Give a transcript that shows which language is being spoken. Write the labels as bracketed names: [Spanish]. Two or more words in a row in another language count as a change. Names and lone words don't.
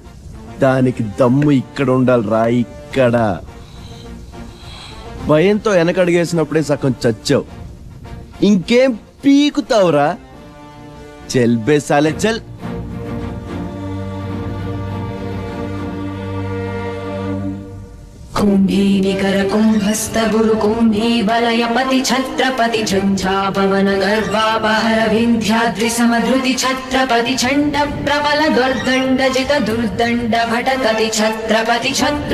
[Telugu] దానికి దమ్ము ఇక్కడ ఉండాలిరా, ఇక్కడ. భయంతో వెనకడిగేసినప్పుడే సగం చచ్చావు. ఇంకేం పీకుతావురా? [Hindi] चल बे साले चल. [Braj] कुंभी निकर कुंभस्त गुरु कुंभी बलयपति छत्रपति झंझापवन गर्वापहर विंध्याद्रि समधृति छत्रपति चंड प्रबल दुर्दंड जित दुर्दंड भटकति छत्रपति छत्रु